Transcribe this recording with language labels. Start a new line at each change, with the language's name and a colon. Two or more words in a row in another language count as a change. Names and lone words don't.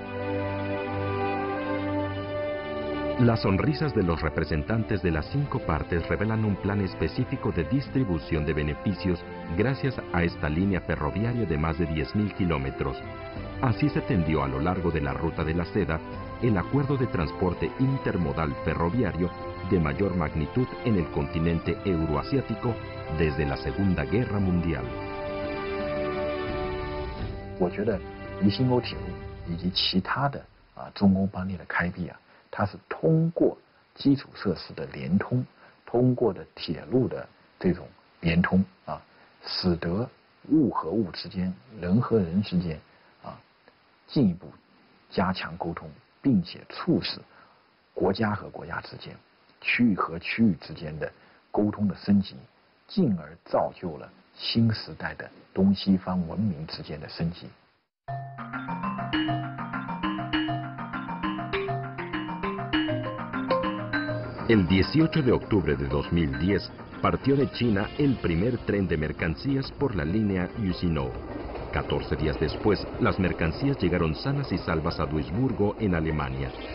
Spanish: Las sonrisas de los representantes de las 5 partes revelan un plan específico de distribución de beneficios gracias a esta línea ferroviaria de más de 10.000 kilómetros. Así se tendió a lo largo de la Ruta de la Seda el acuerdo de transporte intermodal ferroviario de mayor magnitud en el continente euroasiático desde la Segunda Guerra Mundial.
Chinese: 我觉得宜兴欧铁路以及其他的中欧邦列的开辟它是通过基础设施的联通，通过的铁路的这种联通使得物和物之间、人和人之间进一步加强沟通，并且促使国家和国家之间、区域和区域之间的沟通的升级，进而造就了新时代的东西方文明之间的升级。
Spanish: El 18 de octubre de 2010 partió de China el primer tren de mercancías por la línea Yusinou. 14 días después, las mercancías llegaron sanas y salvas a Duisburgo, en Alemania.